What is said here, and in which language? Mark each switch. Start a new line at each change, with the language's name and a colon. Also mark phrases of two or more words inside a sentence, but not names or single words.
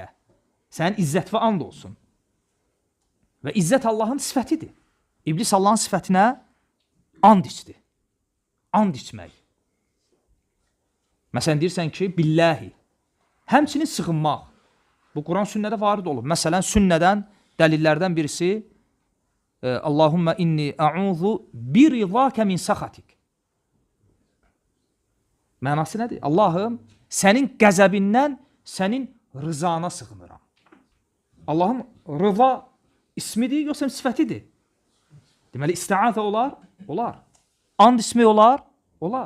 Azerbaijani: Sənin izzət və and olsun. Və izzət Allahın sifətidir. İblis Allahın sifətinə and içdi. And içmək. Məsələn, deyirsən ki, billahi. Həmçinin sığınmaq. Bu, Quran sünnədə varid olub. Məsələn, sünnədən, dəlillərdən birisi
Arabic: اللهم إني أعوذ برضاك من سخطك.
Azerbaijani: Mənası nədir? Allahım, sənin qəzəbindən, sənin rızana sığınıram. Allahın rıza ismidir, yoxsa sifətidir? Deməli, istiazə olar? Olar. And ismi olar? Olar.